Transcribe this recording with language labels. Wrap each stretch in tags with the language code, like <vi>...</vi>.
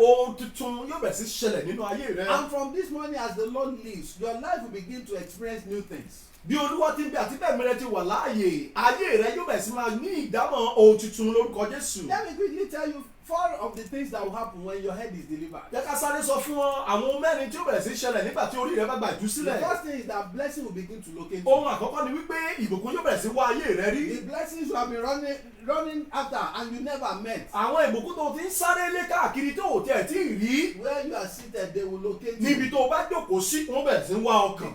<yo>Ohun tuntun yóò bẹ̀rẹ̀ sí ṣẹlẹ̀ nínú ayé rẹ.</yo> <en>And from this morning as the Lord lives, your life will begin to experience new things.</en> <yo>Bí Olúwa ti ń bẹ àti bẹ́ẹ̀ mìíràn ti wà láàyè, ayé rẹ yóò bẹ̀rẹ̀ sí máa ní ìdámọ̀ ohun tuntun lórúkọ Jésù.</yo> <en>Let me quickly tell you 4 of the things that will happen when your head is delivered.</en> <yo>Jẹ́ ká sáré sọ fún ọ àwọn mẹ́rin tí ó bẹ̀rẹ̀ sí ṣẹlẹ̀ nígbà tí orí rẹ bá gba ìtúsílẹ̀.</yo> <en>The first thing is that blessing will begin to locate you.</en> <yo>Ohun àkọ́kọ́ ni wípé ìbùkún yóò bẹ̀rẹ̀ sí wá ayé rẹ rí.</yo> <en>The blessings you have been running after and you never met.</en> <yo>Àwọn ìbùkún tó ti ń sáré lé káàkiri tó ò tiẹ̀ tí ì rí.</yo> <en>Where you are seated, they will locate you.</en> <yo>Níbi tó o bá jókòó sí, wọ́n bẹ̀rẹ̀ sí wá ọkàn.</yo>